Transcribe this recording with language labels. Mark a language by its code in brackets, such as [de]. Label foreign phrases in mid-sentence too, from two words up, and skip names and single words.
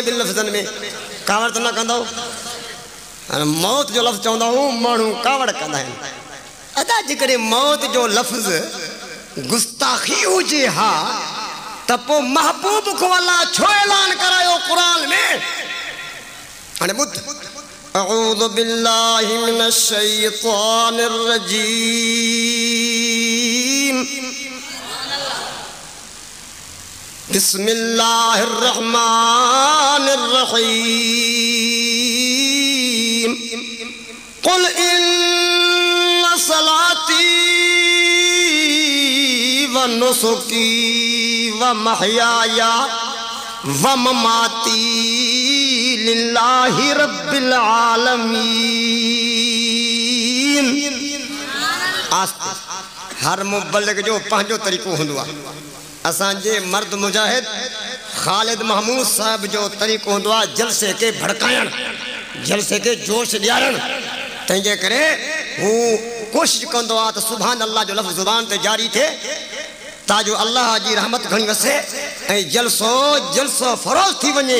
[sd] ॿिनि लफ़्ज़नि में कावड़ त न कंदो मौत जो लफ़्ज़ चवंदा हूं माण्हू कावड़ कंदा आहिनि अदा जेकॾहिं मौत जो लफ़्ज़ गुस्ताखी हुजे हा त पोइ महबूब को अल्लाह छो ऐलान करायो कुरान में हाणे ॿुध [ar] أعوذ بالله من الشيطان الرجيم بسم الله الرحمن الرحيم قل إن صلاتي و ونسكي ومحياي ومماتي لله رب العالمين. [sd] आस्ते हर मुबल्लिग जो पंहिंजो तरीक़ो हूंदो आहे। असांजे मर्द मुजाहिद ख़ालिद महमूद साहब जो तरीक़ो हूंदो आहे जलसे के भड़काइण, जलसे के जोश ॾियारण। तंहिंजे करे हू कोशिश कंदो आहे त [ar] سبحان الله [sd] जो लफ़्ज़ ज़ुबान ते जारी थिए ताजो अल्लाह जी रहमत घणी वसे ऐं जलसो जलसो फरोज़ थी वञे।